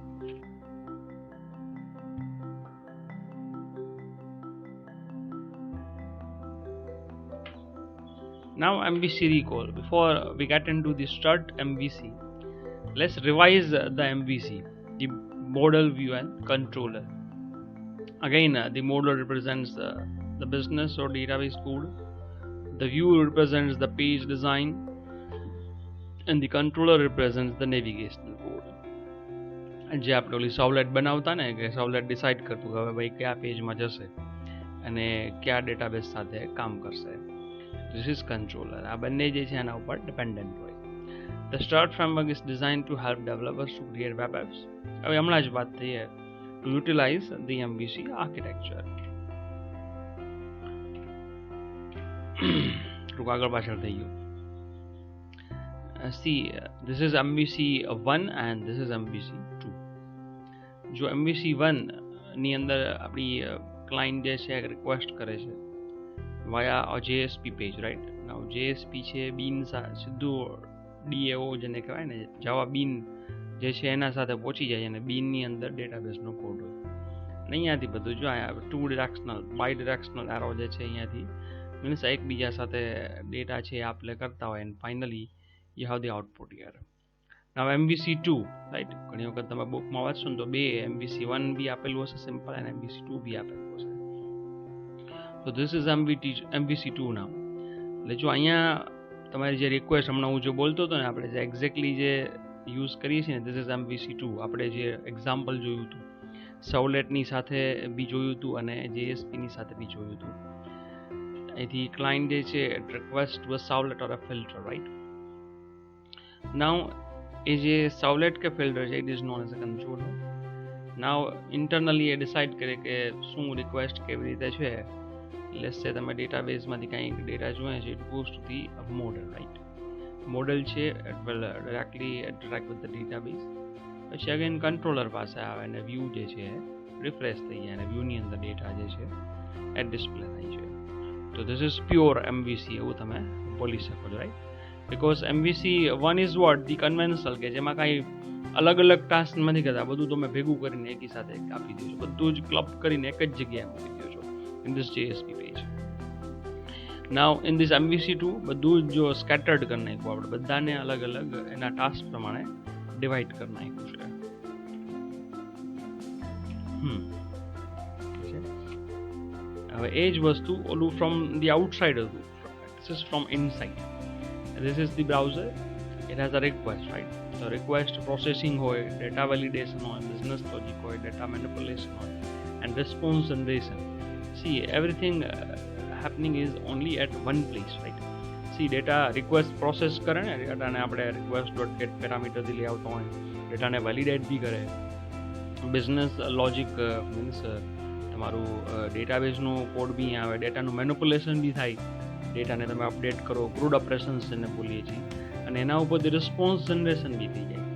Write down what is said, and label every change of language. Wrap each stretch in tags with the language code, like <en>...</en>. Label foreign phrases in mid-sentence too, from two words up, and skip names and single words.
<en>Now MVC recall. Before we get into the strut MVC, let's revise the MVC, the model view and controller. Again, the model represents the business or database code. The view represents the page design, and the controller represents the navigational code.</en> <gu>જે આપણે ઓલી સાવલેટ બનાવતા ને કે સાવલેટ ડિસાઇડ કરતું કે હવે ભાઈ કયા પેજમાં જશે અને કયા ડેટાબેઝ સાથે કામ કરશે.</gu> <en>This is controller.</en> <gu>આ બંને જે છે એના ઉપર ડિપેન્ડન્ટ હોય.</gu> <en>The Strut framework is designed to help developers to create web apps.</en> <gu>હવે હમણાં જ વાત થઈ है</gu> <en>to utilize the MVC architecture.</en> <gu>થોડુંક આગળ પાછળ થઈ ગયું.</gu> <en>See, this is MVC 1 and this is MVC 2.</en> <gu>જો MVC 1 ની અંદર આપણી ક્લાયન્ટ જે છે રિક્વેસ્ટ કરે છે</gu> <en>via a JSP page, right?</en> <gu>Now JSP છે bean સીધું DAO જેને કહેવાય ને જાવા bean જે છે એના સાથે પહોંચી જાય અને bean ની અંદર ડેટાબેઝનો કોડ હોય. અને અહીંયાથી બધું જો અહીંયા</gu> <en>two directional bi directional arrow</en> <gu>જે છે અહીંયાથી મીન્સ એકબીજા સાથે ડેટા છે આપ લે કરતા હોય</gu> <en>and finally you have the output here. Now MVC 2, right?</en> <gu>ઘણી વખત તમે બુકમાં વાંચશો ને તો બે MVC 1 બી આપેલું હશે સિમ્પલ અને MVC 2 બી આપેલું હશે.</gu> <en>So this is MVC 2 now.</en> <gu>એટલે જો અહીંયા તમારી જે રિક્વેસ્ટ હમણાં હું જો બોલતો હતો ને આપણે જે એક્ઝેક્ટલી જે યુઝ કરીએ છીએ ને</gu> <en>this is MVC 2.</en> <gu>આપણે જે એક્ઝામ્પલ જોયું હતું સાવલેટની સાથે બી જોયું હતું અને JSPની સાથે બી જોયું હતું. અહીંથી ક્લાયન્ટ જે છે</gu> <en>request to a servlet or a filter, right?</en> <gu>Now એ જે સાવલેટ કે ફિલ્ટર છે</gu> <en>it is known as a controller.</en> <gu>Now internally એ ડિસાઇડ કરે કે શું રિક્વેસ્ટ કેવી રીતે છે.</gu> <en>let's say</en> <gu>તમે ડેટાબેઝમાંથી કંઈક ડેટા જોઈએ છે</gu> <en>it goes to the model, right? મોડેલ છે it will directly interact with the database.</en> <gu>પછી અગેન કંટ્રોલર પાસે આવે અને વ્યૂ જે છે રિફ્રેશ થઈ જાય અને વ્યૂની અંદર ડેટા જે છે એ ડિસ્પ્લે થાય છે. તો</gu> <en>this is pure MVC</en> <gu>એવું તમે બોલી શકો છો, રાઈટ?</gu> <en>Because MVC 1 is what? The conventional</en> <gu>કે જેમાં કાંઈ અલગ અલગ ટાસ્ક નથી કરતા, બધું તમે ભેગું કરીને એકી સાથે આપી દો છો, બધું જ ક્લબ કરીને એક જ જગ્યાએ મૂકી દો છો</gu> <en>in this JSP page. Now in this MVC 2</en> <gu>બધું જ જો સ્કેટર્ડ કરી નાખ્યું, આપણે બધાને અલગ અલગ એના ટાસ્ક પ્રમાણે ડિવાઈડ કરી નાખ્યું છે. હવે એ જ વસ્તુ ઓલું</gu> <en>from the outside</en> <gu>હતું,</gu> <en>this is from inside. This is the browser. It has a request, right? So request processing હોય, data validation હોય, business logic હોય, data manipulation હોય, and response generation. See, everything happening is only at one place, right? See, data request process</en> <gu>કરે ને ડેટાને આપણે request.get પેરામીટરથી લઈ આવતો હોય, ડેટાને વેલિડેટ બી કરે,</gu> <en>business logic</en> <gu>મીન્સ તમારું ડેટાબેઝનું કોડ બી આવે, ડેટાનું મેનિપ્યુલેશન બી થાય, ડેટાને તમે અપડેટ કરો,</gu> <en>CRUD operations</en> <gu>જેને બોલીએ છીએ, અને એના ઉપરથી</gu> <en>response generation</en> <gu>બી થઈ જાય.</gu>